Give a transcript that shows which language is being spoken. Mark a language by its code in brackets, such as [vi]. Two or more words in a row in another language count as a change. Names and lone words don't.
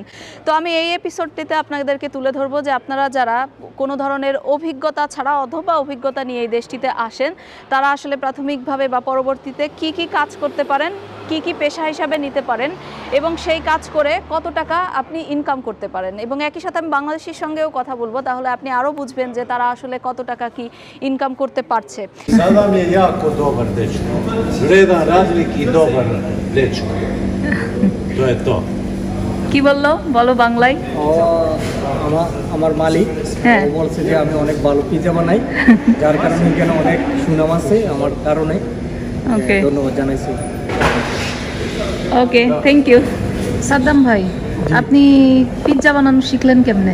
[bn] তো আমি এই এপিসোডটিতে আপনাদেরকে তুলে ধরবো যে আপনারা যারা কোনো ধরনের অভিজ্ঞতা ছাড়া অথবা অভিজ্ঞতা নিয়ে এই দেশটিতে আসেন, তারা আসলে প্রাথমিকভাবে বা পরবর্তীতে কি কি কাজ করতে পারেন, কি কি পেশা হিসাবে নিতে পারেন এবং সেই কাজ করে কত টাকা আপনি ইনকাম করতে পারেন। এবং একই সাথে আমি বাংলাদেশের সঙ্গেও কথা বলবো, তাহলে আপনি আরও বুঝবেন যে তারা আসলে কত টাকা কি ইনকাম করতে পারছে। [sr] Sada mi je jako dobar dečko. Vredan razlik i dobar dečko. To je to. [bn] কি বললো বলো বাংলায়? আমার মালিক বলছে যে আমি অনেক ভালো পিজা বানাই, যার কারণে এখানে অনেক সুনাম আছে আমার কারণে। ওকে, ধন্যবাদ জানাইছি। [en] okay, thank you. [bn] সাদ্দাম ভাই, আপনি পিৎজা বানানো শিখলেন কেমনে?